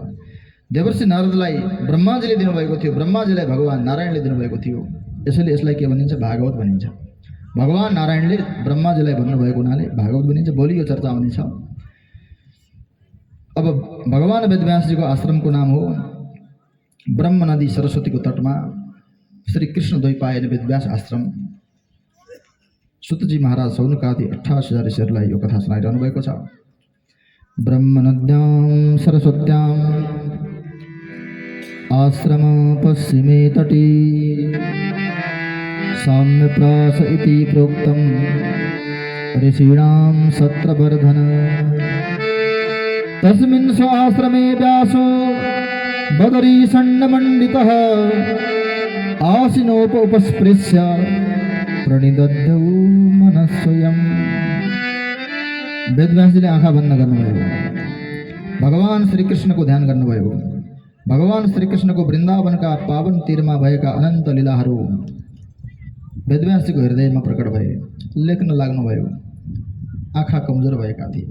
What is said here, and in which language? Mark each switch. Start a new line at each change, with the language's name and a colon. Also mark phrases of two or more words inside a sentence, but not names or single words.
Nepali: देवर्षि नारदलाई ब्रह्माजीले दिनुभएको थियो। ब्रह्माजीलाई भगवान नारायणले दिनुभएको थियो। यसैले यसलाई के भनिन्छ? भागवत भनिन्छ। भगवान नारायणले ब्रह्माजीलाई भन्नुभएको हुनाले भागवत भनिन्छ। भोलि यो चर्चा आउनेछ। अब भगवान वेदव्यासजीको आश्रमको नाम हो ब्रह्म नदी सरस्वतीको तटमा श्री कृष्ण द्वैपायन वेदव्यास आश्रम। सुतजी महाराज सौनकादि 28,000 ऋषिहरूलाई यो कथा सुनाइरहनु भएको छ।
Sanskrit: ब्रह्म नद्यां सरस्वत्यां आश्रम पश्चिमे तटे साम्यप्रास इति प्रोक्तं ऋषीणां सत्रवर्धन। तस्मिन् स्वाश्रमे व्यासो बदरीषण्डमण्डितः आसीनोपस्पृश्य प्रणिदध्यौ मनस्वयम्।
Nepali: वेदव्यासजीले आँखा बन्द गर्नुभयो। भगवान श्रीकृष्णको ध्यान गर्नुभयो। भगवान श्रीकृष्णको वृन्दावनका पावन तीरमा भएका अनन्त लीलाहरू वेदव्यासजीको हृदयमा प्रकट भए। लेख्न लाग्नुभयो। आँखा कमजोर भएका थिए।